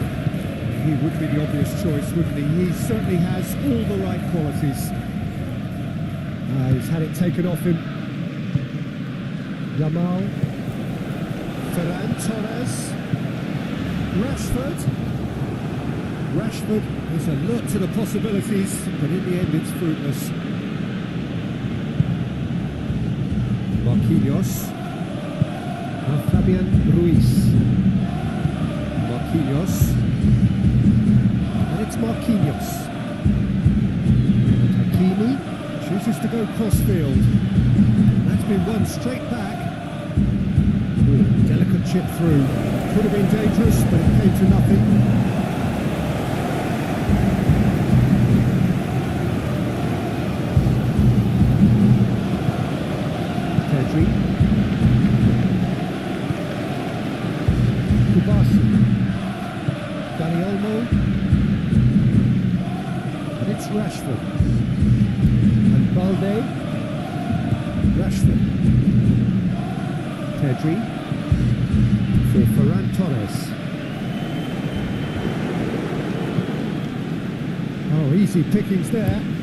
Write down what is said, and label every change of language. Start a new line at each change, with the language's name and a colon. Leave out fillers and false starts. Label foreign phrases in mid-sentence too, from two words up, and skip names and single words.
English: He would be the obvious choice, wouldn't he? He certainly has all the right qualities. He's had it taken off him. Yamal. Ferran Torres. Rashford. Rashford is alert to the possibilities, but in the end it's fruitless. Marquinhos. Now Fabian Ruiz. Marquinhos. And it's Marquinhos. And Hakimi chooses to go crossfield. That's been won straight back. Ooh, delicate chip through. Could have been dangerous, but it came to nothing. Pedri. Kubasi. Dani Olmo. And it's Rashford. And Balde. Rashford. Pedri. For Ferran Torres. Oh, easy pickings there.